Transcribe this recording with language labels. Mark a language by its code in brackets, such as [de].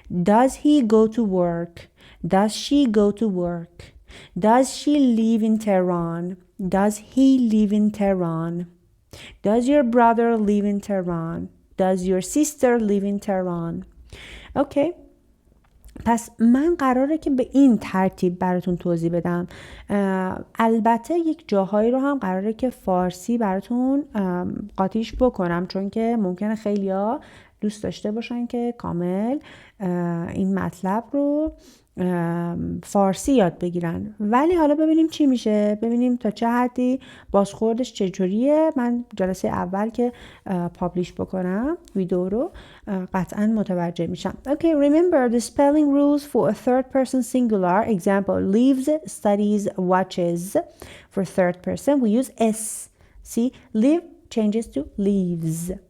[en] Does he go to work? Does she go to work? Does she live in Tehran? Does he live in Tehran? Does your brother live in Tehran? Does your sister live in Tehran? Okay. [fa] پس من قراره که به این ترتیب براتون توضیح بدم. البته یک جاهایی رو هم قراره که فارسی براتون قاطیش بکنم، چون که ممکنه خیلیا دوست داشته باشن که کامل این مطلب رو فارسی یاد بگیرن. ولی حالا ببینیم چی میشه، ببینیم تا چه حدی بازخوردش چجوریه. من جلسه اول که پابلیش بکنم ویدیو رو قطعا متوجه میشم. [en] Okay, remember the spelling rules for a third person singular. Example, lives, studies, watches. For third person we use S. See, live changes to leaves.